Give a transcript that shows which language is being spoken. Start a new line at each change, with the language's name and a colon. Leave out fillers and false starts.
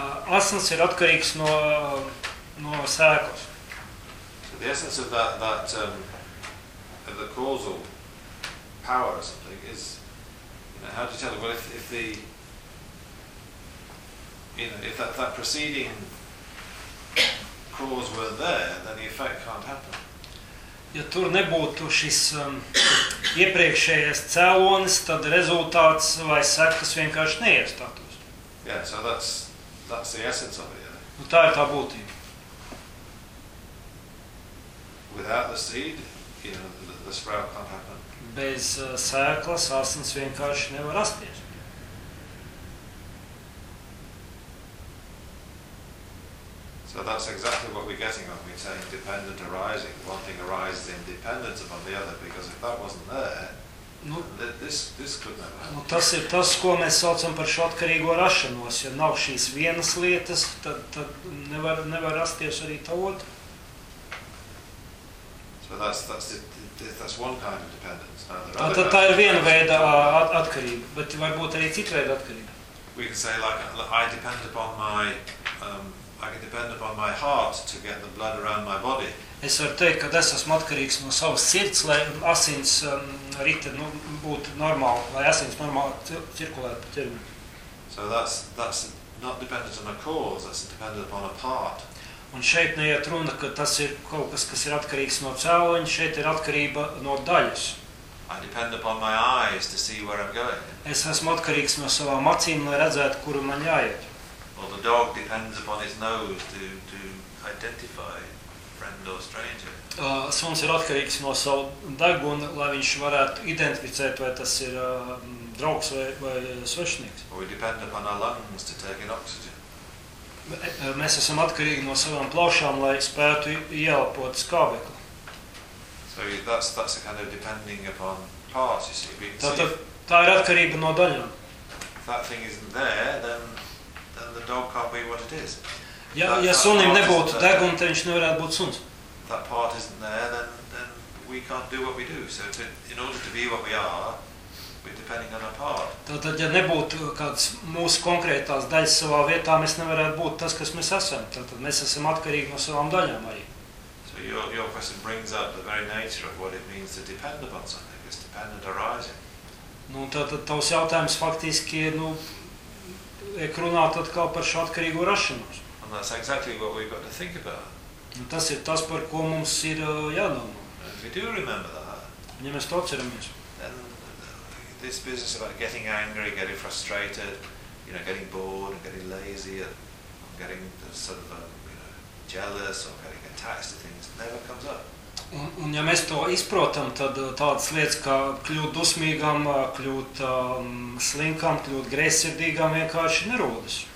Latvian: Asens ir atkarīgs no sēklas.
English: So the essence of the causal power or something is, you know, how do you tell? Well, if the, you know, if that preceding cause were there, then the effect can't happen.
Latvian: Ja tur nebūtu šis iepriekšējais cēlonis, tad rezultāts vai sekas vienkārši neiestātos.
English: Yeah, so that's the essence of it. Yeah.
Latvian: Tā ir tā būtība.
English: Without the seed, you know, the sprout can't happen.
Latvian: Bez sēklas asins vienkārši nevar rasties.
English: So that's exactly what we're getting on. We're saying dependent arising. One thing arises in dependence upon the other, because if that wasn't there, nu, this could never happen.
Latvian: Nu, tas ir tas, ko mēs saucam par šo atkarīgo rašanos. Ja nav šīs vienas lietas, tad nevar rasties arī tā otra.
English: So that's one kind of dependence.
Latvian: Tā ir viena veida atkarība, bet varbūt arī cita veida atkarība.
English: We can say, like, I depend upon my... I can depend upon my heart to get the blood around my body.
Latvian: Es varu teikt, ka es esmu atkarīgs no savas sirds, lai asins rita, nu, būtu normāli, lai asins normāli cirkulētu pa ķermenim.
English: So that's not dependent on a cause, that's dependent upon a part.
Latvian: Un šeit neiet runa, ka tas ir kaut kas ir atkarīgs no cēloņa, šeit ir atkarība no daļas.
English: I depend upon my eyes to see where I'm going.
Latvian: Es esmu atkarīgs no savām acīm, lai redzētu, kur man jāiet.
English: Or the dog depends upon his nose to identify friend or stranger.
Latvian: Suns ir atkarīgs no savu deguna, lai viņš varētu identificēt, vai tas ir draugs vai svešinieks.
English: Or we depend upon our lungs to take in oxygen.
Latvian: Mēs esam atkarīgi no savām plaušām, lai spētu ieelpot skābekli.
English: So that's a kind of depending upon parts, you see.
Latvian: Tā ir atkarība no daļām.
English: If that thing isn't there, then the dog can't be what it is.
Latvian: Ja sunim nebūtu deguna, tad viņš nevarētu būt suns.
English: That part isn't there, then we can't do what we do. So in order to be what we are, we're depending on our part.
Latvian: Tad, ja nebūtu kāds mūsu konkrētās daļas savā vietā, mēs nevarētu būt tas, kas mēs esam. Tad mēs esam atkarīgi no savām daļām arī.
English: So your question brings up the very nature of what it means to depend upon something. It's dependent arising.
Latvian: Nu, tad tavs jautājums faktiski ir, nu, ek runāt atkal par šo atkarīgo rašanos.
English: And that's exactly what we've got to think about.
Latvian: Un tas ir tas, par ko mums ir jādomā.
English: If we do remember that.
Latvian: Un ja mēs to atceramies.
English: Then this business about getting angry, getting frustrated, you know, getting bored, getting lazy, or getting sort of, you know, jealous, or getting attached to things, never comes up.
Latvian: Un ja mēs to izprotam, tad tādas lietas, kā kļūt dusmīgam, kļūt slinkam, kļūt grēcirdīgam, vienkārši nerodas.